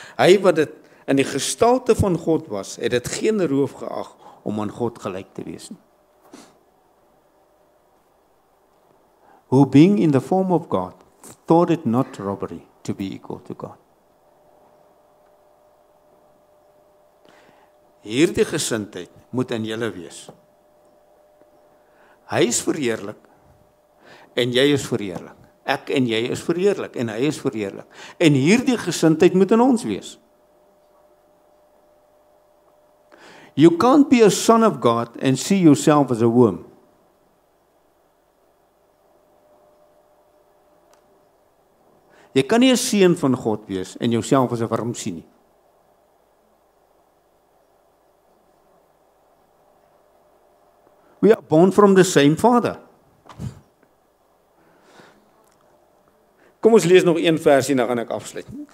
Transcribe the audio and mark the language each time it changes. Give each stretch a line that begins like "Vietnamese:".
Afrikaans: Hy wat dit in die gestalte van God was, het dit geen roof geag om aan God gelyk te wees nie.
English: Who being in the form of God, thought it not robbery to be equal to God.
Afrikaans: Hierdie gesindheid moet in julle wees. Hy is verheerlik en jy is verheerlik. Ek en jy is verheerlik en hy is verheerlik. En hierdie gesindheid moet in ons wees.
English: You can't be a son of God and see yourself as a worm.
Afrikaans: Jy kan nie 'n seun van God wees en jouself as 'n worm sien nie.
English: We are born from the same father.
Afrikaans: Kom ons lees nog een versie, dan gaan ek afsluit.